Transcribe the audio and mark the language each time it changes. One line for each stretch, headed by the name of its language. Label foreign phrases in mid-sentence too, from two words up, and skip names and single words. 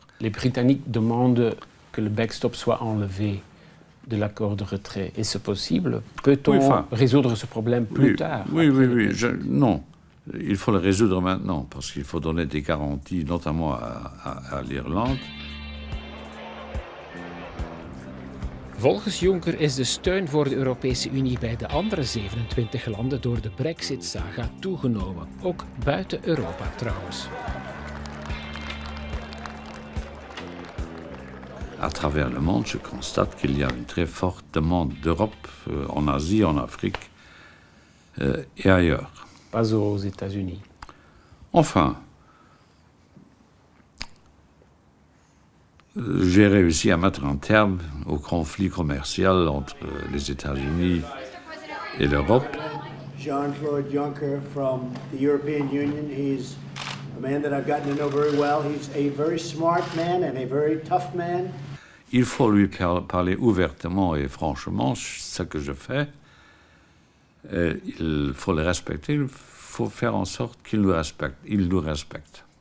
French: Les Britanniques demandent que le backstop soit enlevé de l'accord de retrait. Est-ce possible? Peut-on résoudre ce problème plus tard? Oui. Non. Il faut le résoudre maintenant, parce qu'il faut donner des garanties, notamment à l'Irlande.
Dutch: Volgens Juncker is de steun voor de Europese Unie bij de andere 27 landen door de Brexit-saga toegenomen, ook buiten Europa trouwens.
French: À travers le monde, je constate qu'il y a une très forte demande d'Europe, en Asie, en Afrique et ailleurs. Pas aux États-Unis. Enfin, j'ai réussi à mettre un terme au conflit commercial entre les États-Unis et l'Europe.
English: Jean-Claude Juncker from the European Union. He's a man that I've gotten to know very well. He's a very smart man and a very tough man.
French: Il faut lui parler ouvertement et franchement, ce que je fais. Il faut le respecter, il faut faire en sorte qu'il nous respecte. Il nous respecte.